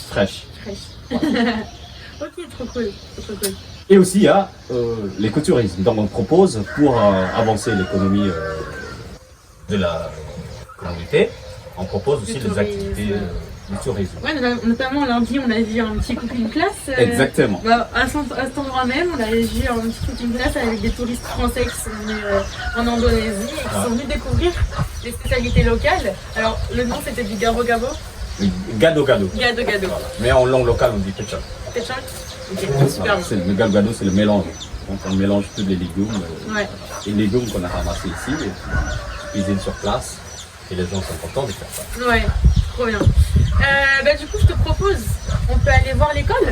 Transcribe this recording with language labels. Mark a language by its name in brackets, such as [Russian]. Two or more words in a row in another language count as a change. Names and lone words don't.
[French] Fraîche. Ok, trop cool. Trop cool. Et aussi il y a l'écotourisme. Donc on propose pour avancer l'économie de la communauté, on propose aussi des activités du tourisme. Ouais, notamment lundi, on a vu un petit [English] cooking class. [French] Exactement. À cet endroit même, on a vu un petit [English] cooking class [French] avec des touristes français qui sont venus en Indonésie et qui sont venus découvrir les spécialités locales. Alors, le nom c'était du garo gabo. Gado gado. Gado gado. Voilà. Mais en langue locale on dit ketchup. Ketchup. Ok, super. Voilà, le gado gado c'est le mélange. Donc on mélange tous les légumes. Ouais. Les légumes qu'on a ramassés ici, et puis cuisine sur place. Et les gens sont contents de faire ça. Ouais, trop bien. Du coup, je te propose, on peut aller voir l'école.